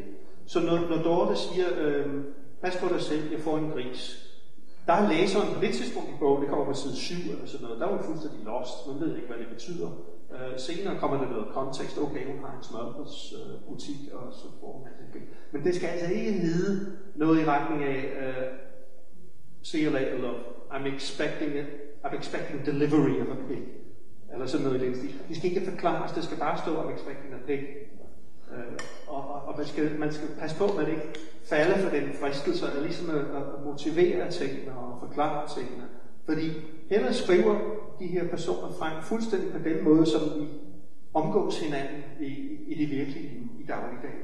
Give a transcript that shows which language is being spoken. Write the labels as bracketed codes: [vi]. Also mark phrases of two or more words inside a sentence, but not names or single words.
[da] Så når Dorte siger, pas på dig selv, jeg får en gris. Der er læseren på det tidspunkt i bogen, det kommer på side 7 eller sådan noget, der er hun fuldstændig lost, man ved ikke, hvad det betyder. Senere kommer der noget kontekst, okay, hun har en smørbrødsbutik, og så får hun det. Men det skal altså ikke hedde noget i retning af, [en] see you later, love, I'm expecting delivery of a pig. [da] Eller sådan noget i den stil. Det skal ikke forklares, det skal bare stå [en] I'm expecting a pig. [da] Og man skal passe på, at man ikke falder for den fristelse, eller ligesom at motivere tingene og forklare tingene. Fordi Helle skriver de her personer frem fuldstændig på den måde, som vi omgås hinanden i det virkelige i dagligdagen.